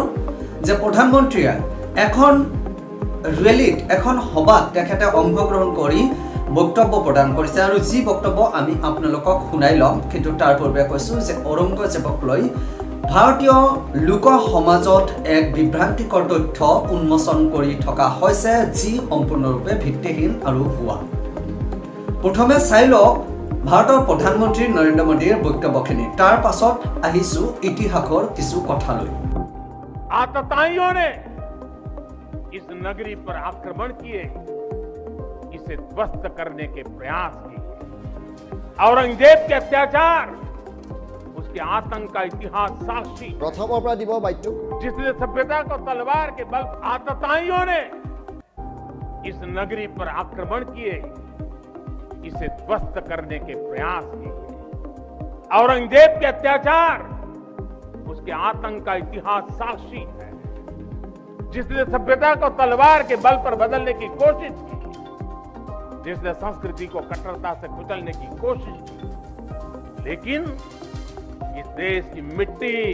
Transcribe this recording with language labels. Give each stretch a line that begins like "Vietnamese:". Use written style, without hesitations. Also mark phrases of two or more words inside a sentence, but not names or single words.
Assamese: যে প্ৰধানমন্ত্ৰীয়ে এখন ৰেলীত এখন সভাত তেখেতে অংশগ্ৰহণ কৰি বক্তব্য প্ৰদান কৰিছে আৰু যি বক্তব্য আমি আপোনালোকক শুনাই ল'ম কিন্তু তাৰ পূৰ্বে কৈছোঁ যে ঔৰংগজেবক লৈ ভাৰতীয় লোক সমাজত এক বিভ্ৰান্তিকৰ তথ্য উন্মোচন কৰি থকা হৈছে যি সম্পূৰ্ণৰূপে ভিত্তিহীন আৰু ভুৱা প্ৰথমে চাই লওক ভাৰতৰ প্ৰধানমন্ত্ৰী নৰেন্দ্ৰ মোদীৰ বক্তব্যখিনি তাৰ পাছত আহিছো ইতিহাসৰ কিছু কথালৈ
Hindi: आतताइयों ने इस नगरी पर आक्रमण किए इसे ध्वस्त करने के प्रयास किए औरंगजेब के अत्याचार उसके आतंक का इतिहास साक्षी जिसने सभ्यता को तलवार के बल आतताइयों ने इस नगरी पर आक्रमण किए इसे ध्वस्त करने के प्रयास किए औरंगजेब के अत्याचार उसके आतंक का इतिहास साक्षी है जिसने सभ्यता को तलवार के बल पर बदलने की कोशिश की जिसने संस्कृति को कट्टरता से कुचलने की कोशिश की लेकिन इस देश की मिट्टी